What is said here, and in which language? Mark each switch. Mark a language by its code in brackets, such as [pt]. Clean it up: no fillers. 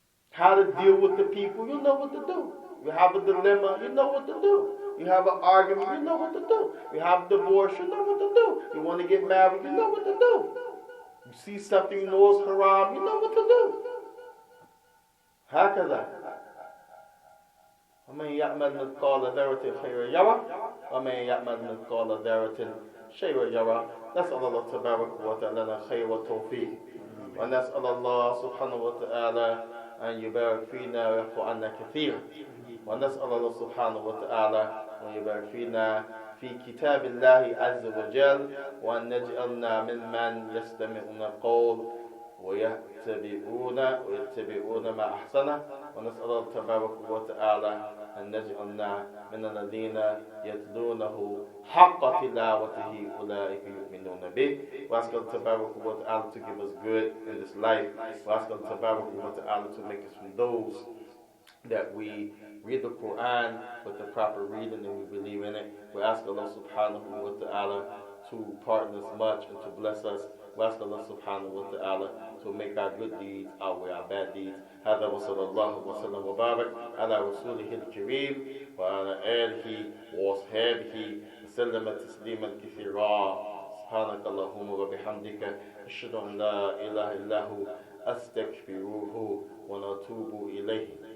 [en] How to deal with the people, you'll know what to do. You have a dilemma, you know what to do. You have an argument, you know what to do. You have a divorce, you know what to do. You want to get married, you know what to do. You see something you know is haram, you know what to do. [ar] هكذا. ومن يعمل مثقال ذرة خيرا يره ومن يعمل مثقال ذرة شرا يره. نسأل الله تبارك وتعالى الخير والتوفيق. ونسأل الله سبحانه وتعالى أن يبارك فينا ويعفو عنا كثيرا. ونسأل الله سبحانه وتعالى أن يبارك فينا في كتاب الله عز وجل وأن نجعلنا ممن يستمعون القول ويتبعون ما أحسنه. ونسأل الله تبارك وتعالى أن نجعلنا من الذين يتلونه حق تلاوته أولئك يؤمنون به. وأسأل الله تبارك وتعالى [en] to give us good in this life. وأسأل الله تبارك وتعالى to make us from those that we read the Quran with the proper reading and we believe in it. We ask Allah subhanahu wa ta'ala to pardon us much and to bless us. We ask Allah subhanahu wa ta'ala to make our good deeds outweigh our bad deeds. [ar] هذا وصلى الله وسلم وبارك على رسوله الكريم وعلى آله وأصحابه وسلم تسليما كثيرا. سبحانك اللهم وبحمدك أشهد أن لا إله إلا هو أستغفره ونتوب إليه.